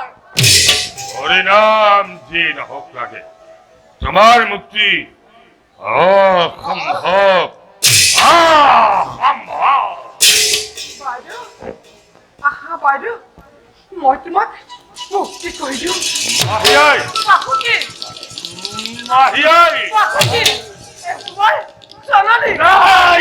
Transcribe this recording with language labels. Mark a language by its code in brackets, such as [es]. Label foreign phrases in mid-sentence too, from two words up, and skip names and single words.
[bn] হরিনাম যে না হোক লাগে তোমার মুক্তি অসম্ভব [as] বাইদেউ আহা বাইদেউ মই তোমাক মুক্তি কৰি দিওঁ মাহিয়াই বাসুকি মাহিয়াই বাসুকি মই জননী নাই